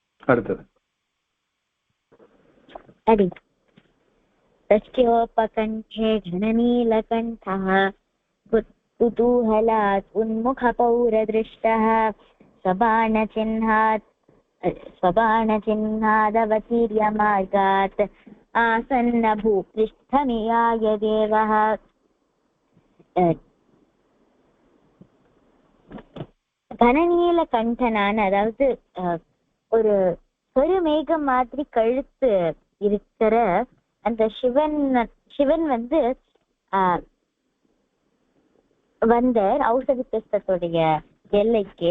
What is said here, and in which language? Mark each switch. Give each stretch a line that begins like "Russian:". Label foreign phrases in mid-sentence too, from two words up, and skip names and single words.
Tamil: அடுத்தது
Sanskrit: अरे तस्योपकण्ठे घननीलकण्ठः कुतूहलात् उन्मुखपौरदृष्टः स्वबाणचिह्नादवतीर्यमार्गात् आसन्नभूपृष्ठमियाय देवः
Tamil: கனநீலகண்டனான அதாவது ஒரு கருமேகம் மாதிரி கழுத்து இருக்கிற அந்த சிவன் வந்து வந்தார் ஔஷதி பிரஸ்தத்துடைய எல்லைக்கு.